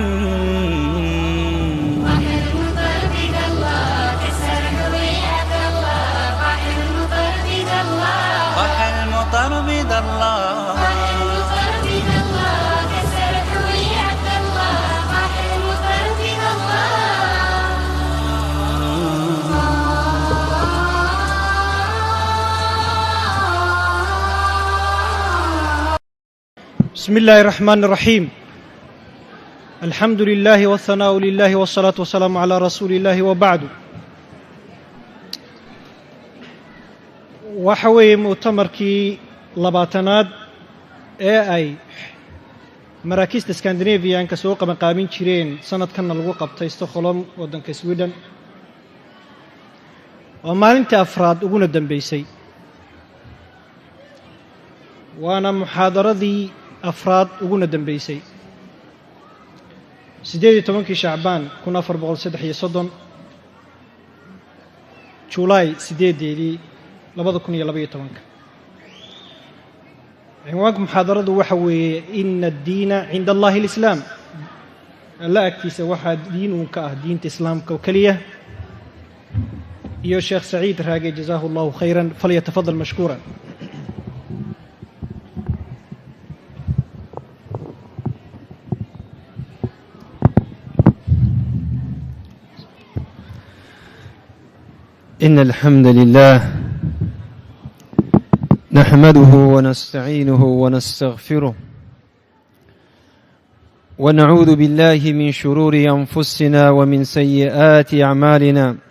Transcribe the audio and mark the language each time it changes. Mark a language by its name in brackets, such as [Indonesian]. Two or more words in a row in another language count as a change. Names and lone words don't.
[Arabic] طاح المطر بيد الله كسر حوية الله طاح المطر بيد الله. بسم الله الرحمن الرحيم. الحمد لله والثناء لله والصلاة والسلام على رسول الله وبعد. [Somali] waxa weeye mu'tamarkii labaatanaad ee ay maraakiista Scandinavian-ka soo qabanqaabin jireen sanadkanna lagu qabtay Stockholm waddanka Sweden waa maalintii afraad uguna dambeysay waana muxaadaradii afraad uguna dambeysay 18 Shacbaan 1433 July 8 2012 [Arabic] عنوان محاضرته [Somali] waxa weeye [Arabic] إن الدين عند الله الإسلام [Somali] alla agtiisa waxa diin uu ka ah diinta islaamka oo kaliya iyo Sheikh Saeed Raage [Arabic] جزاه الله خيرا فليتفضل مشكورا. إن الحمد لله نحمده ونستعينه ونستغفره ونعوذ بالله من شرور أنفسنا ومن سيئات أعمالنا